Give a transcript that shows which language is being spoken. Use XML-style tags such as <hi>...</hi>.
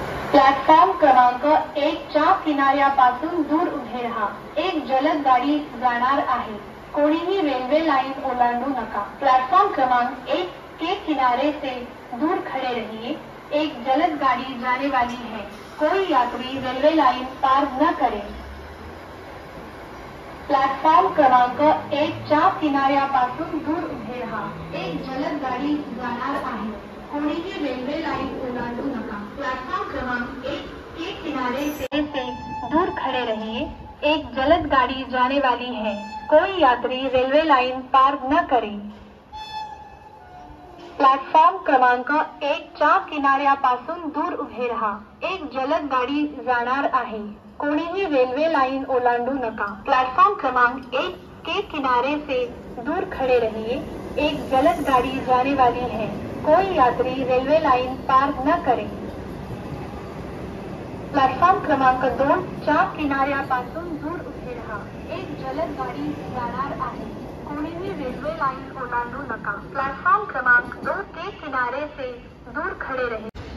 <mr>Platform क्रमांक 1 च्या किनाऱ्यापासून दूर उभे राहा। एक जलद गाडी जाणार आहे। कोणीही रेल्वे लाइन ओलांडू नका।</mr> <hi>प्लॅटफॉर्म क्रमांक 1 के किनारे से दूर खड़े रहिए। एक जलद गाड़ी जाने वाली है। कोई यात्री रेल्वे लाइन पार न करे।</hi> <mr>प्लॅटफॉर्म क्रमांक 1 च्या किनाऱ्यापासून दूर उभे राहा। एक जलद गाड़ी जाणार आहे। कोणीही रेल्वे लाइन ओलांडू नका।</mr> <hi>प्लेटफॉर्म क्रमांक 1 के किनारे से दूर खड़े रहिए। एक जलद गाड़ी जाने वाली है। कोई यात्री रेल्वे लाइन पार न करे।</hi> <mr>प्लॅटफॉर्म क्रमांक 1 च्या किनाऱ्यापासून दूर उभे राहा। एक जलद गाड़ी जाणार आहे। कोणीही रेल्वे लाइन ओलांडू नका।</mr> <hi>प्लॅटफॉर्म क्रमांक 1 के किनारे से दूर खड़े रहिए। एक जलद गाड़ी जाने वाली है। कोई यात्री रेल्वे लाइन पार न करे।</hi> <mr>प्लॅटफॉर्म क्रमांक 2 च्या किनाऱ्यापासून दूर उभे राहा। एक जलद गाड़ी जाणार आहे। कोणीही रेल्वे लाइन ओलांडू नका।</mr> <hi>प्लॅटफॉर्म क्रमांक 2 के किनारे से दूर खड़े रहिए।</hi>